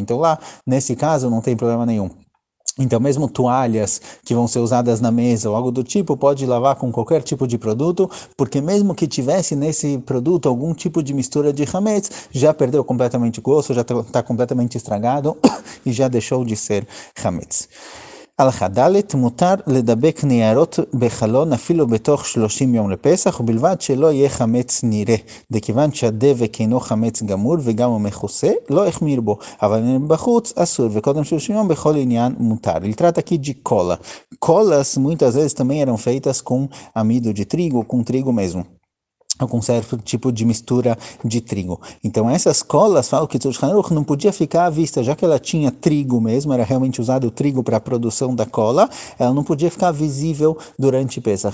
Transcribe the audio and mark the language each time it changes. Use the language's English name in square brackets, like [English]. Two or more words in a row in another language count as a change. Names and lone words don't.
[Portuguese] Então lá, nesse caso, não tem problema nenhum. Então, mesmo toalhas que vão ser usadas na mesa ou algo do tipo, pode lavar com qualquer tipo de produto, porque mesmo que tivesse nesse produto algum tipo de mistura de hametz, já perdeu completamente o gosto, já está completamente estragado e já deixou de ser hametz. [Hebrew] הלכה ד' מותר לדבק ניירות בחלון אפילו בתוך 30 יום לפסח, ובלבד שלא יהיה חמץ נראה, דכיוון שהדבק אינו חמץ גמור וגם הוא מכוסה, לא החמיר בו, אבל בחוץ אסור, וקודם 30 יום בכל עניין מותר. [Portuguese] Ele trata aqui de cola. Colas muitas vezes também eram feitas com amido de trigo, com trigo mesmo, com certo tipo de mistura de trigo. Então essas colas, falo que Shulchan Aruch não podia ficar à vista, já que ela tinha trigo mesmo, era realmente usado o trigo para a produção da cola, ela não podia ficar visível durante Pesach.